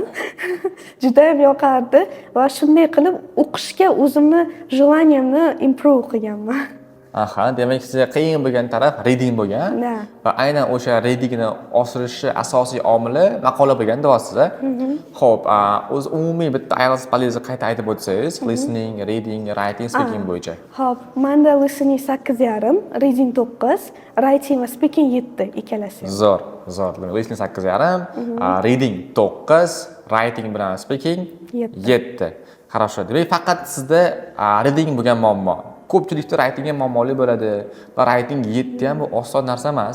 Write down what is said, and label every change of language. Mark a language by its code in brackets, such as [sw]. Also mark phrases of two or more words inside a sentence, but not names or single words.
[uz] Juda ham yoqardi va shunday qilib o'qishga o'zimni желаниемni improve qilganman. Demak, sizga qiyin bo'lgan taraf reading bo'lgan va aynan o'sha readingni oshirishni asosiy omili maqola bo'lgan deyapsiz. Xo'p, o'z umumiy bitta IELTS balangizni qayta aytib o'tsangiz, [en] listening, reading, writing, speaking bo'yicha. [uz] Xo'p, menda [en] listening 8.5, reading 9, writing [uz] va [en] speaking 7 [uz] ikkalasi. Zo'r. [en] Listening 8.5, reading 9, writing bilan speaking 7. [ru] Хорошо. [uz] Demak, faqat sizda reading bo'lgan muammo. Ko'pchilikda writing ham muammoli bo'ladi va writing 7 ham bu oson narsa emas.